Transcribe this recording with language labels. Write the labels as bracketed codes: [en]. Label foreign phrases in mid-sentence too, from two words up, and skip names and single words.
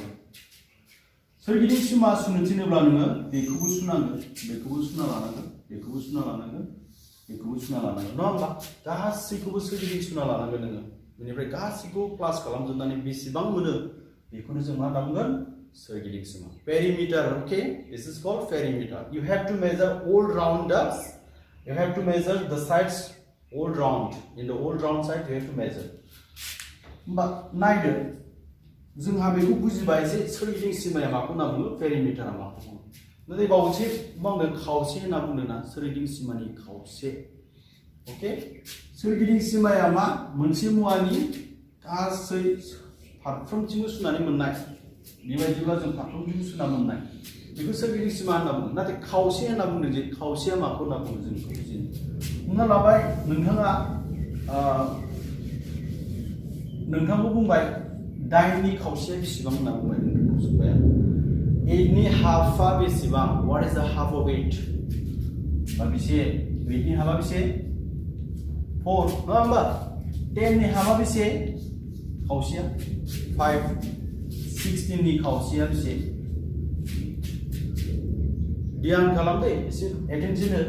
[brx] सोरगिदिं सिमा सुनो थिनोब्ला नोङो बेखौबो सुनांगोन, बेखौबो सुना लानांगोन, बेखौबो सुना लानांगोन, बेखौबो सुना लानांगोन, नङा होमबा? गासैखौबो सोरगिदिं सुना लानांगोन नोङो। बेनिफ्राय गासैखौबो प्लास खालामजोबनानै बेसेबां मोनो बेखौनो जों मा होनना बुंगोन? सोरगिदिं सिमा। पेरिमिटार, [en] Okay, this is called perimeter. You have to measure all round the, you have to measure the sides all round. In the all round side you have to measure. [brx] होमबा नायदो, जोंहा बेखौ बुजिबाय जे सोरगिदिं सिमाया माखौ होनना बुङो, पेरिमिटारा माखौ बुङो। नाथाय बावैसो बुंदों खावसे होनना बुंदों ना, सोरगिदिं सिमानि खावसे। ओके, सोरगिदिं सिमाया मा? मोनसे मुवानि गासै फारफ्रोमथिंबो सुनानै मोननाय। बेबायदिब्ला जों फारफ्रोमथिंबो सुना मोननाय, बेखौ सोरगिदिं सिमा होनना बुङो। नाथाय खावसे होनना बुंदों जे खावसेया माखौ होनना बुङो जों बेखौ बुजिनो। हमना लाबाय नोंथाङा नोंथांखौ बुंबाय 9नि खावसेया बेसेबां होनना बुंबाय, नोंथांखौ सोंबाय आं 8नि हाफआ बेसेबां? [en] What is the half of 8? [brx] बा बेसे? 8नि हाफआ बेसे? 4, नङा होमबा? 10नि हाफआ बेसे? खावसेया 5। 16नि खावसेया बेसे? ध्यान खालामदे, एसे एटेनसन हो।